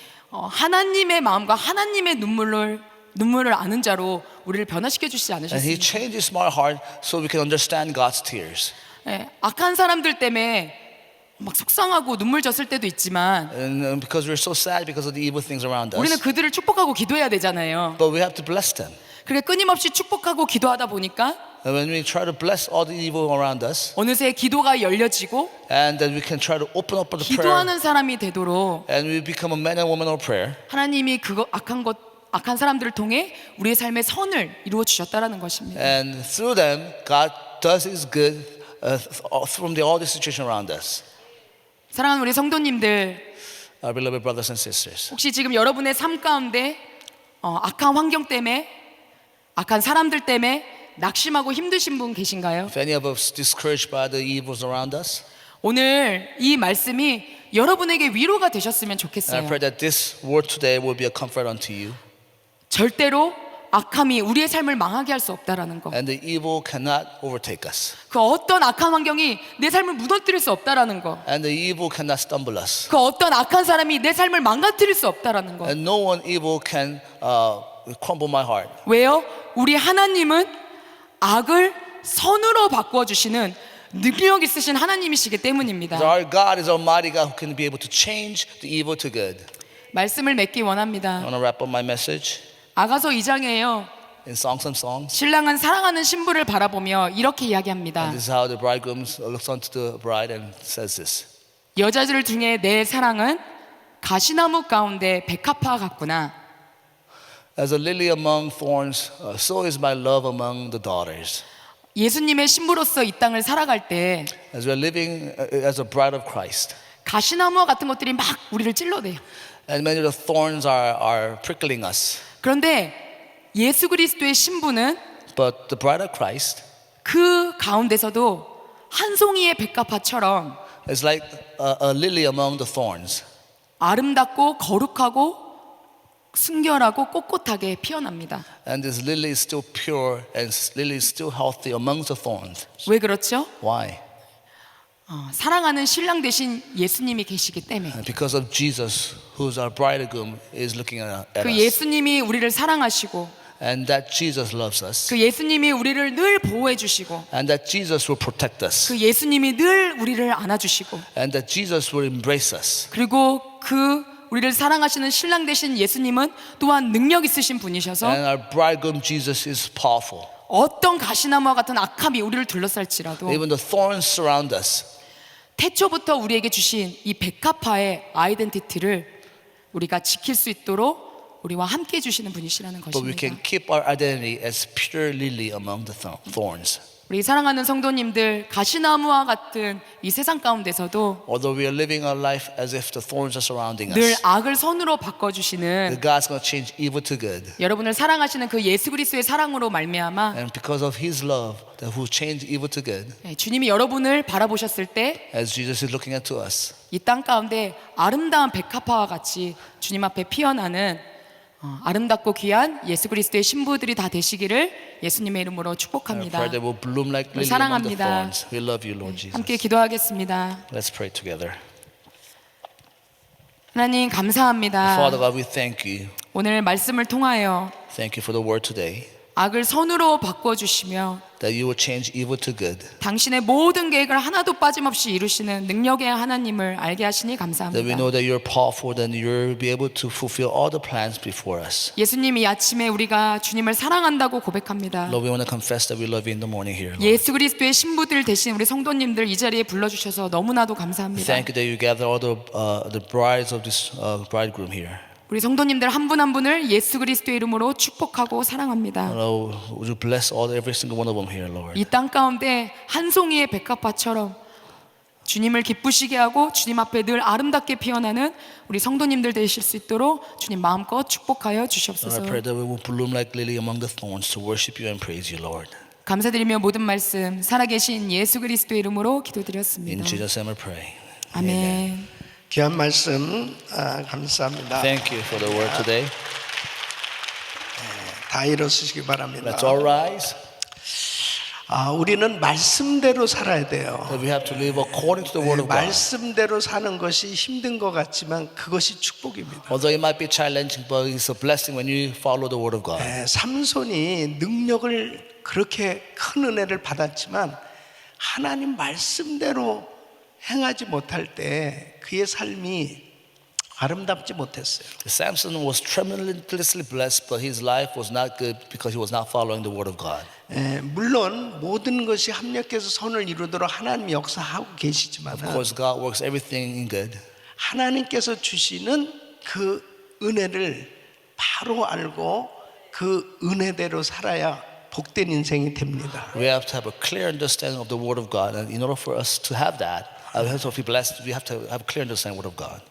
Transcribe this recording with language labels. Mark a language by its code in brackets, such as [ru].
[ko] 하나님의 마음과 하나님의 눈물을 아는 자로 우리를 변화시켜 주시지 [en] And He [ko] 않으셨습니까? [en] changes my heart so we can understand God's tears. [ko] 예, 악한 사람들 때문에 막 속상하고 눈물 졌을 때도 있지만 [en] And because we're so sad because of the evil things around [ko] 우리는 [en] us. [ko] 그들을 축복하고 기도해야 되잖아요. [en] But we have to bless them. [ko] 그렇게 끊임없이 축복하고 기도하다 보니까 [en] And when we try to bless all the evil around us, [ko] 어느새 기도가 열려지고 [en] and then we can try to open up the prayer, [ko] 기도하는 사람이 되도록 [en] and we become a man and woman of prayer. [ko] 하나님이 그거 악한 사람들을 통해 우리의 삶의 선을 이루어 주셨다라는 것입니다. [en] And through them, God does His good from all the situation around us. [ko] 사랑하는 우리 성도님들, [en] Our beloved brothers and sisters. [ko] 혹시 지금 여러분의 삶 가운데 악한 환경 때문에 악한 사람들 때문에 낙심하고 힘드신 분 계신가요? [en] If any of us discouraged by the evils around us, [ko] 오늘 이 말씀이 여러분에게 위로가 되셨으면 [en] and I [ko] 좋겠어요. [en] pray that this word today will be a comfort unto you. [ko] 절대로 악함이 우리의 삶을 망하게 할 수 없다라는 거. [en] And the evil cannot overtake us. [ko] 그 어떤 악한 환경이 내 삶을 무너뜨릴 수 없다라는 거. [en] And the evil cannot stumble us. [ko] 그 어떤 악한 사람이 내 삶을 망가뜨릴 수 없다라는 거. [en] And no one evil can crumble my heart. [ko] 왜요? 우리 하나님은 악을 선으로 바꾸어 주시는 능력 있으신 하나님이시기 때문입니다. [en] Our God is Almighty God who can be able to change the evil to good. [ko] 말씀을 맺기 [en] I [ko] 원합니다. [en] want to wrap up my message [ko] 아가서 2장에요. [en] in Songs and Songs. [ko] 신랑은 사랑하는 신부를 바라보며 이렇게 이야기합니다. [en] And this is how the bridegroom looks onto the bride and says this. [ko] 여자들 중에 내 사랑은 가시나무 가운데 백합화 같구나. [en] As a lily among thorns, so is my love among the daughters. [ko] 예수님의 신부로서 이 땅을 살아갈 때 [en] As we're living as a bride of Christ, [ko] 가시나무와 같은 것들이 막 우리를 찔러대요. [en] and many of the thorns are prickling us. [ko] 그런데 예수 그리스도의 신부는 [en] But the bride of Christ [ko] 그 가운데서도 한 송이의 백합화처럼 [en] is like a lily among the thorns. [ko] 아름답고 거룩하고 순결하고 꼿꼿하게 피어납니다. [en] And this lily is still pure and lily is still healthy amongst the thorns. [ko] 왜 그렇죠? [en] Why? [ko] 사랑하는 신랑 되신 예수님이 계시기 때문에. [en] And because of Jesus, who's our bridegroom, is looking at [ko] 그 [en] us. [ko] 예수님이 우리를 사랑하시고 [en] And that Jesus loves us. [ko] 그 예수님이 우리를 늘 보호해 주시고 [en] And that Jesus will protect us. [ko] 그 예수님이 늘 우리를 안아주시고 [en] And that Jesus will embrace us. [ko] 그리고 그 우리를 사랑하시는 신랑 되신 예수님은 또한 능력 있으신 분이셔서 [en] And our bridegroom Jesus is powerful. [ko] 어떤 가시나무와 같은 악함이 우리를 둘러쌀지라도 [en] Even the thorns surround us. [ko] 태초부터 우리에게 주신 이 백합화의 아이덴티티를 우리가 지킬 수 있도록 우리와 함께 해주시는 분이시라는 [en] But we [ko] 것입니다. [en] can keep our identity as pure lily among the thorns. [ko] 우리 사랑하는 성도님들, 가시나무와 같은 이 세상 가운데서도 [en] Although we are living our life as if the thorns are surrounding [ko] 늘 [en] us, [ko] 악을 선으로 바꿔주시는 [en] that God's going to change evil to good. [ko] 여러분을 사랑하시는 그 예수 그리스도의 사랑으로 말미암아 [en] And because of His love, that who changed evil to good, [ko] 주님이 여러분을 바라보셨을 때 [en] as Jesus is looking at to us, [ko] 이 땅 가운데 아름다운 백합화와 같이 주님 앞에 피어나는 아름답고 귀한 예수 그리스도의 신부들이 다 되시기를 예수님의 이름으로 [en] I [ko] 축복합니다. [en] pray that will bloom like lily among the [ko] 사랑합니다. [en] thorns. We love you, Lord Jesus. [ko] 함께 기도하겠습니다. [en] Let's pray together. [ko] 하나님 감사합니다. [en] Father God, we thank you. [ko] 오늘 말씀을 통하여 [en] Thank you for the word today. [ko] 악을 선으로 바꿔주시며 [en] That you will change evil to good. [ko] 당신의 모든 계획을 하나도 빠짐없이 이루시는 능력의 하나님을 알게 하시니 [en] That we [ko] 감사합니다. [en] know that you're powerful, then you'll be able to fulfill all the plans before us. [ko] 예수님이 아침에 우리가 주님을 사랑한다고 고백합니다. [en] Lord, we want to confess that we love you in the morning here, Lord. [ko] 예수 그리스도의 신부들 대신 우리 성도님들 이 자리에 불러주셔서 너무나도 [en] We [ko] 감사합니다. [en] thank you that you gather all the brides of this bridegroom here. [ko] 우리 성도님들 한 분 한 분을 예수 그리스도의 이름으로 축복하고 사랑합니다. [en] Lord, would you bless every single one of them here, Lord. [ko] 이 땅 가운데 한 송이의 백합화처럼 주님을 기쁘시게 하고 주님 앞에 늘 아름답게 피어나는 우리 성도님들 되실 수 있도록 주님 마음껏 축복하여 [en] Lord, [ko] 주시옵소서. [en] I pray that we will bloom like lily among the thorns to worship you and praise you, Lord. [ko] 감사드리며 모든 말씀 살아계신 예수 그리스도의 이름으로 [en] In [ko] 기도드렸습니다. [en] Jesus' name I pray. [ko] 아멘. 귀한 말씀 감사합니다. [en] Thank you for the word today. [ko] 다 일어서시기 바랍니다. [en] Let's all rise. [ko] 우리는 말씀대로 살아야 돼요. [en] That we have to live according to the word of God. [ko] 말씀대로 사는 것이 힘든 것 같지만 그것이 축복입니다. [en] Although it might be challenging, but it's a blessing when you follow the word of God. [ko] 삼손이 능력을 그렇게 큰 은혜를 받았지만 하나님 말씀대로 행하지 못할 때 그의 삶이 아름답지 못했어요. [en] Samson was tremendously blessed, but his life was not good because he was not following the word of God. [ko] 물론 모든 것이 합력해서 선을 이루도록 하나님 역사하고 계시지만 [en] Of course, God works everything in good. [ko] 하나님께서 주시는 그 은혜를 바로 알고 그 은혜대로 살아야 복된 인생이 됩니다. [en] We have to have a clear understanding of the word of God, and in order for us to have that, to be blessed, we have to have a clear understanding of the word of God.